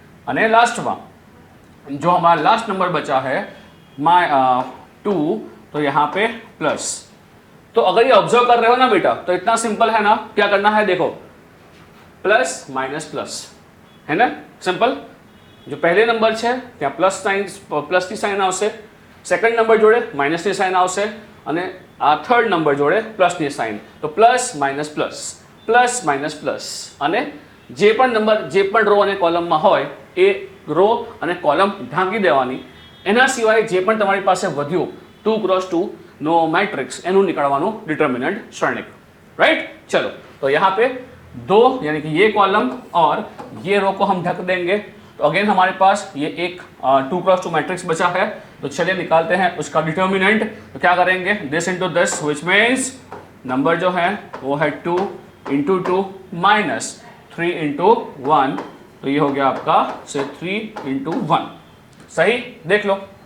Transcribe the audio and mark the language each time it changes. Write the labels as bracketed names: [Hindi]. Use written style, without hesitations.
[Hindi] અને लास्टમાં जो हमारा लास्ट नंबर बचा है 2, तो यहाँ पे प्लस। तो अगर ये ऑब्जर्व कर रहे हो ना बेटा, तो इतना सिंपल है ना, क्या करना है देखो, प्लस माइनस प्लस है ना, सिंपल। जो पहले नंबर [Gujarati] છે ત્યાં પ્લસની સાઇન આવશે, સેકન્ડ નંબર જોડે માઇનસની સાઇન આવશે, અને આ થર્ડ નંબર જોડે પ્લસની સાઇન, તો પ્લસ માઇનસ પ્લસ, અને જે પણ નંબર જે પણ રો અને કોલમમાં હોય એ રો અને કોલમ ઢાંકી દેવાની, એના સિવાય જે પણ તમારી પાસે વધ્યું 2x2 નો मैट्रिक्स એનું निकालવાનું डिटर्मिनेंट श्रेणिक, राइट। [Hindi] चलो, तो यहाँ पे 2 यानी कि ये कॉलम और ये रो को हम ढक देंगे, तो अगेन हमारे पास ये एक 2x2 मैट्रिक्स बचा है। तो चलिए निकालते हैं उसका डिटर्मिनेंट। तो क्या करेंगे, this into this, which means number जो है वो है 2 इंटू 2 माइनस 3 इंटू 1, तो ये हो गया आपका से 3 इंटू 1, सही, देख लो।